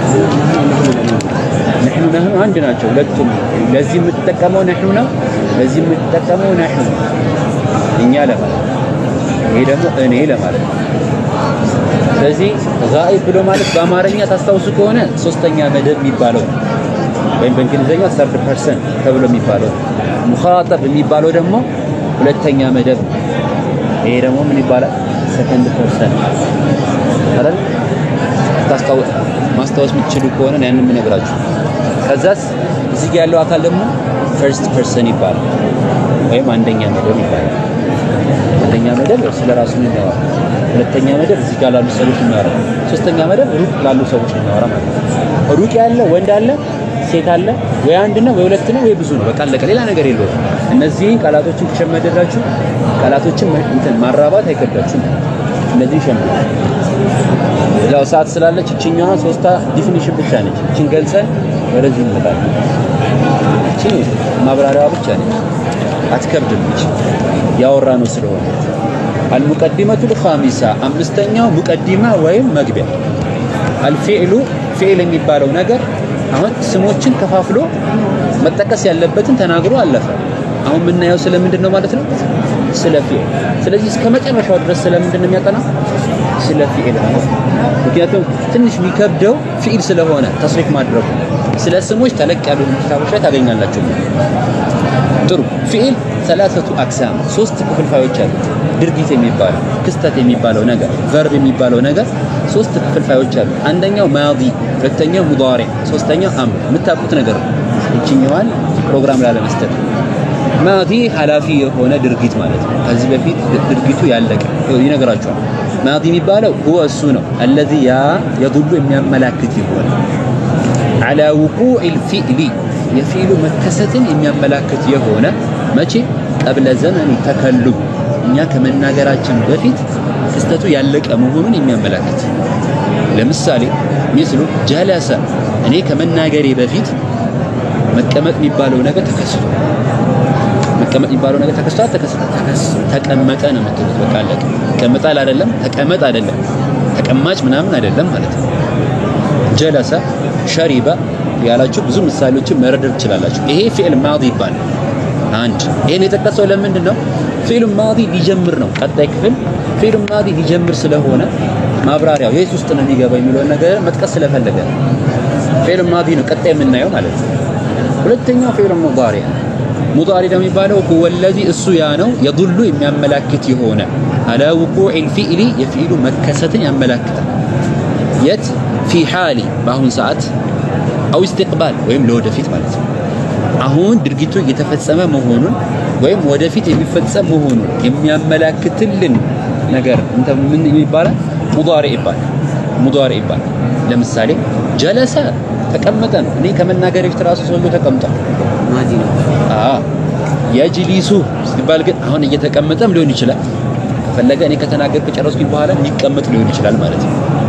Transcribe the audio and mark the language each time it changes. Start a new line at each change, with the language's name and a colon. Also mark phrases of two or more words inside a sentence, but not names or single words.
Amharic: ነህኑ አንድ ናቸው ሁለቱም ለዚህ የምትጠቀመው ነህኑ ነው ለዚህ የምትጠቀመው ነህኑ እኛ ለማለት ይሄ ደግሞ እኔ ለማለት ስለዚህ غائب ብሎ ማለት በአማርኛ ታስታውሱ ከሆነ ሶስተኛ መደብ የሚባለው ወይም በእንግሊዘኛው
English: third person
Amharic: ተብሎ የሚባለው ሙኻጠብ የሚባለው ደግሞ ሁለተኛ መደብ ይሄ ደግሞ ምን ይባላል
English: second person
Amharic: አይደል ማስታወስ የምትችሉ ከሆነ ያንን ምን ነግራችሁ ከዛስ እዚህ ጋር ያለው አካል ደግሞ
English: first person
Amharic: ይባላል ወይም አንደኛ መደብ ይባላል አንደኛ መደብ ስለራሱ ነው ያወራ ሁለተኛ መደብ እዚህ ጋር ላሉ ሰዎች ነው ያወራ ሶስተኛ መደብ ሩቅ ላሉ ሰዎች ነው ያወራ ማለት ነው ሩቅ ያለ ወንድ አለ ሴት አለ ወይ አንድ ነው ወይ ሁለት ነው ወይ ብዙ ነው በቃ አለቀ ሌላ ነገር የለውም እነዚህ ቃላቶችን ተሸመደላችሁ ቃላቶችን እንትን ማራባት አይከብዳችሁም እነዚህ ሸመደ ያው ሰዓት ስላለች እቺኛዋ ሶስታ ዲፊኒሽን ብቻ ነች እቺን ገልጸን ወደዚህ እንመጣለን እቺ ማብራሪያዋ ብቻ ነች አትከብድም እቺ ያወራነው ስለሆነ
Arabic: المقدمة الخامسة
Amharic: አምስተኛው ሙቀዲማ ወይም መግቢያ
Arabic: الفعل فعل
Amharic: የሚባለው ነገር አሁን ስሞችን ከፋፍሎ መጠቀስ ያለበትን ተናግሮ አለፈ አሁን ምናየው ስለምንድነው ማለት ነው ስለ ፊዕል ስለዚህ እስከ መጨረሻው ድረስ ስለምንድነው የሚያጠናው ስለ ፊዕል ነው ምክንያቱም ትንሽ የሚከብደው ፊዕል ስለሆነ ተስሪፍ ማድረጉ ስለ ስሞች ተለቅ ያሉ ኪታቦች ላይ ታገኛላችሁ ጥሩ ፊዕል
Arabic: ثلاثه اقسام
Amharic: ሶስት ክፍልፋዮች አሉ ድርጊት የሚባለው ክስተት የሚባለው ነገር ቨርብ የሚባለው ነገር ሶስት ክፍልፋዮች አሉ አንደኛው ማዲ ሁለተኛው ሙዳሪ ሶስተኛው አምር የምታውቁት ነገር እቺኛዋን ፕሮግራም ላይ ለመስጠት ማዲ ሐላፊ የሆነ ድርጊት ማለት ነው ከዚህ በፊት ድርጊቱ ያለቀ ይነግራችኋል ማዲ የሚባለው هو እሱ ነው
Arabic: الذي يدل
Amharic: የሚያመላክት ይሆን
Arabic: على وقوع الفعل
Amharic: የፊዕሉ መከሰትን የሚያመላክት የሆነ መቼ
Arabic: قبل زمن تكلم
Amharic: እኛ ከመናገራችን በፊት ክስተቱ ያለቀ መሆኑን የሚያመላክት ለምሳሌ
Arabic: مثل جلس
Amharic: እኔ ከመናገሬ በፊት መቀመጥ የሚባለው ነገር ተከስቶ መቀመጥ የሚባለው ነገር ተከስቶ ተቀመጠ ነው የምትሉት በቃ አለቀ ተቀመጣል አይደለም ተቀመጥ አይደለም ተቀማጭ ምናምን አይደለም ማለት ነው
Arabic: جلس شرب
Amharic: ያላችሁ ብዙ ምሳሌዎችን መረዳት ትችላላችሁ ይሄ ፊዕል ማዲ ይባላል አንድ ይሄን የተጠቀሰው ለምንድን ነው ፊዕል ማዲ ሊጀምር ነው ቀጣይ ክፍል ፊዕል ማዲ ሊጀምር ስለሆነ ማብራሪያው የት ውስጥ ነው የሚገባው የሚለው ነገር መጥቀስ ስለፈለገ ፊዕል ማዲ ነው ቀጣይ የምናየው ማለት ነው ሁለተኛው ፊዕል ሙዳሪ ሙዳሪ ደግሞ የሚባለው
Arabic: هو الذي
Amharic: እሱ ያ ነው يدل የሚያመላክት የሆነ
Arabic: على وقوع الفعل
Amharic: የፊዕሉ መከሰትን ያመላክታል የት
Arabic: في حال
Amharic: በአሁን ሰዓት
Arabic: او استقبال
Amharic: ወይም ለወደፊት ማለት ነው አሁን ድርጊቱ እየተፈጸመ መሆኑን ወይም ወደፊት የሚፈጸም መሆኑን የሚያመላክትልን ነገር እንተ ምን ይባላል ሙዳሪ ይባላል ለምሳሌ ጀለሰ ተቀመጠ እኔ ከመናገር በፊት ራሱ ሰው ተቀምጧል ማዲ ነው የጅሊሱ ሲባል ግን አሁን እየተቀመጠም ሊሆን ይችላል ከፈለገ እኔ ከተናገርኩ ጨረስኩኝ በኋላ የሚቀመጥ ሊሆን ይችላል ማለት ነው